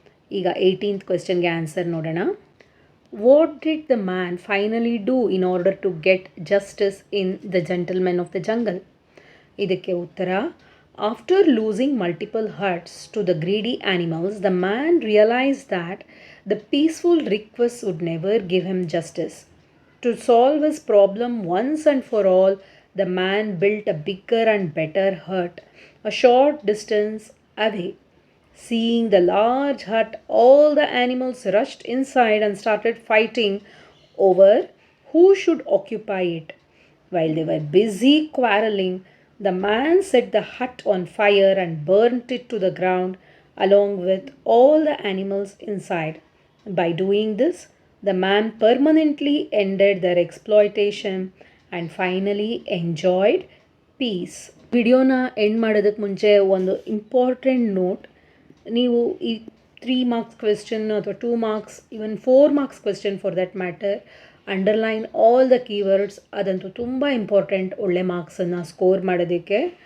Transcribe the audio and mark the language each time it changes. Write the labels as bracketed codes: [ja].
[kn] ಈಗ 18th ಕ್ವೆಶ್ಚನ್ಗೆ answer ನೋಡೋಣ. [en] What did the man finally do in order to get justice in the gentlemen of the jungle? [kn] ಇದಕ್ಕೆ ಉತ್ತರ. [en] After losing multiple huts to the greedy animals, the man realised that the peaceful request would never give him justice. To solve his problem once and for all, the man built a bigger and better hut a short distance away. Seeing the large hut, all the animals rushed inside and started fighting over who should occupy it. While they were busy quarreling, the man set the hut on fire and burnt it to the ground along with all the animals inside. By doing this, the man permanently ended their exploitation and finally enjoyed peace. [kn] ವಿಡಿಯೋನ end ಮಾಡೋದಕ್ಕೆ ಮುಂಚೆ ಒಂದು important note. ನೀವು ಈ [en] 3 marks question [kn] ಅಥವಾ [en] 2 marks, even 4 marks question for that matter, underline all the keywords. [kn] ಅದಂತೂ ತುಂಬ important ಒಳ್ಳೆ ಮಾರ್ಕ್ಸನ್ನು ಸ್ಕೋರ್ ಮಾಡೋದಕ್ಕೆ.